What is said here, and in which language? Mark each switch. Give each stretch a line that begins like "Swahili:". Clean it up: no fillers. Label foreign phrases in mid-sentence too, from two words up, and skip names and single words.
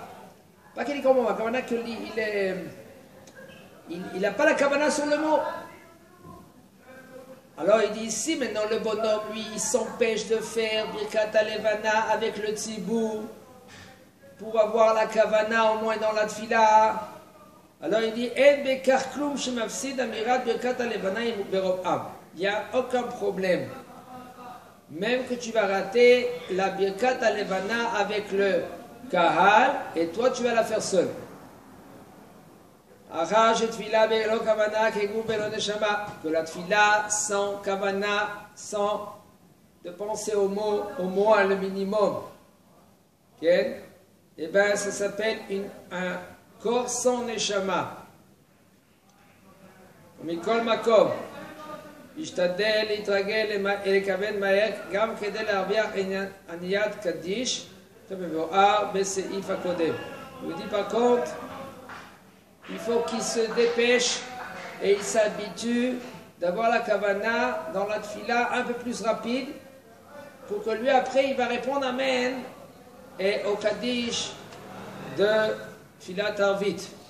French: Pas qu'il les comprend pas, kavana il n'a pas la kavana sur le mot. Alors il dit ici, maintenant le bonhomme, lui, il s'empêche de faire Birkat Alevana avec le Tzibour pour avoir la Kavana au moins dans la Tfila.
Hebrew: Alors il dit, אין בכך כלום שמפסיד אמירת ברכת הלבנה עם ברוב עם.
French: Il n'y a aucun problème même que tu vas rater la Birkat Alevana avec le Kahal, et toi tu vas la faire seule. Que la tfila sans kavana, sans de penser au mot le minimum. Okay? Et bien ça s'appelle un corps sans neshama.
Hebrew: מכל מקום. ישתדל להתרגל לכוון מהר גם כדי להרוויח עניית קדיש כמבואר בסעיף הקודם.
French: Il dit par contre, il faut qu'il se dépêche et il s'habitue d'avoir la kavana dans la tfila un peu plus rapide pour que lui après il va répondre Amen et au Kaddish de
Hebrew: תפילת ערבית.